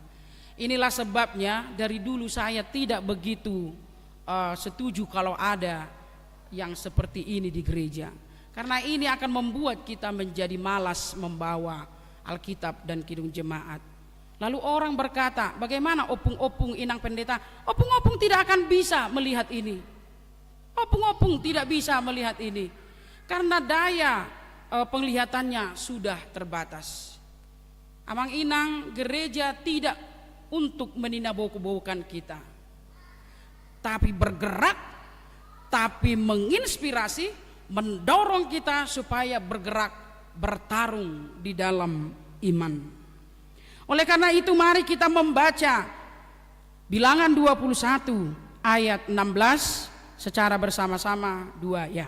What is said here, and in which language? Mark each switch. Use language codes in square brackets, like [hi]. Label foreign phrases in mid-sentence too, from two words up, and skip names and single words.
[id] Inilah sebabnya dari dulu saya tidak begitu setuju kalau ada yang seperti ini di gereja. Karena ini akan membuat kita menjadi malas membawa Alkitab dan Kidung Jemaat. Lalu orang berkata, bagaimana opung-opung inang pendeta? Opung-opung tidak akan bisa melihat ini. Opung-opung tidak bisa melihat ini. Karena daya penglihatannya sudah terbatas. [bbc] Amang inang, [id] gereja tidak untuk meninaboku-bokukan kita. Tapi bergerak, tapi menginspirasi, mendorong kita supaya bergerak, bertarung di dalam iman. Oleh karena itu mari kita membaca Bilangan 21 ayat 16 secara bersama-sama dua ya.